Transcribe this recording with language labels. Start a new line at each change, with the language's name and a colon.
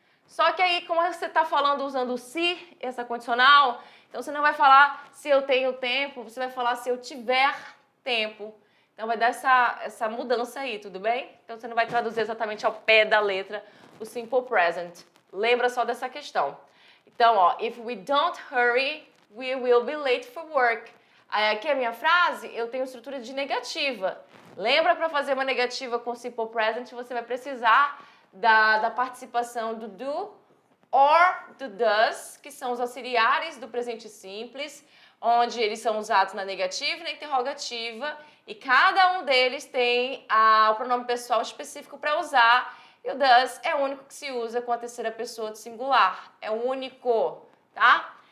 Portuguese: Só que aí, como você está falando usando o se, essa condicional, então você não vai falar se eu tenho tempo, você vai falar se eu tiver tempo. Então vai dar essa mudança aí, tudo bem? Então você não vai traduzir exatamente ao pé da letra o simple present. Lembra só dessa questão. Então, ó,
English: if we don't hurry, we will be late for work.
Portuguese: Aí aqui a minha frase, eu tenho estrutura de negativa. Lembra, para fazer uma negativa com simple present, você vai precisar da participação do do or do does, que são os auxiliares do presente simples, onde eles são usados na negativa e na interrogativa, e cada um deles tem o pronome pessoal específico para usar, e o does é o único que se usa com a terceira pessoa do singular, é o único, tá?